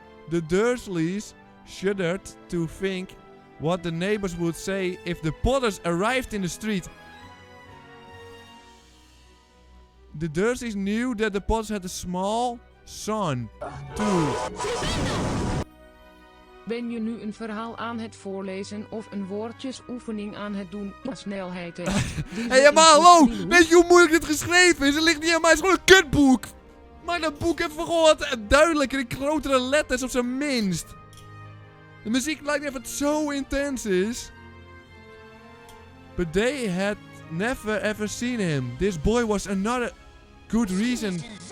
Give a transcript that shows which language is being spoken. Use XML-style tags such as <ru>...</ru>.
<en>The Dursleys shuddered to think what the neighbors would say if the Potters arrived in the street. The Dursleys knew that the Potters had a small son, too.</en> <nl>Ben je nu een verhaal aan het voorlezen of een woordjesoefening aan het doen? Snelheid is. Hé, maar hallo! Weet je hoe moeilijk dit geschreven is? Het ligt niet aan mij, het is gewoon een kutboek! Maar dat boek heeft gewoon wat duidelijker in grotere letters op zijn minst. De muziek lijkt net of het zo intens is.</nl> <en>But they had never ever seen him. This boy was another good reason.</en>